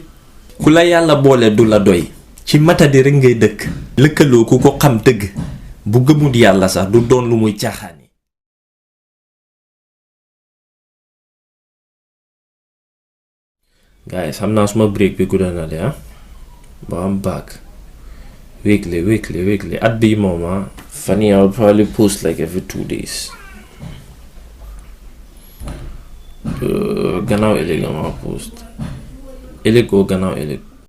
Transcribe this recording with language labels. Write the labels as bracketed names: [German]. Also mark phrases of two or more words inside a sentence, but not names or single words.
[Wolof] ku la yàlla boole du la doy ci matadi rek ngay dëkk. lëkkaloo ku ko xam dëgg bu gëmut yàlla sax du doon lu muy caaxaani. [English] guys [Wolof] xam naa suma [English] break [Wolof] bi gudda na de [English] but I'm back weekly at [Wolof] bii moom [English] funny I'll probably post like every 2 days. [Wolof] gannaaw ëllëg la ma post ëllëg oo gannaaw ëllëg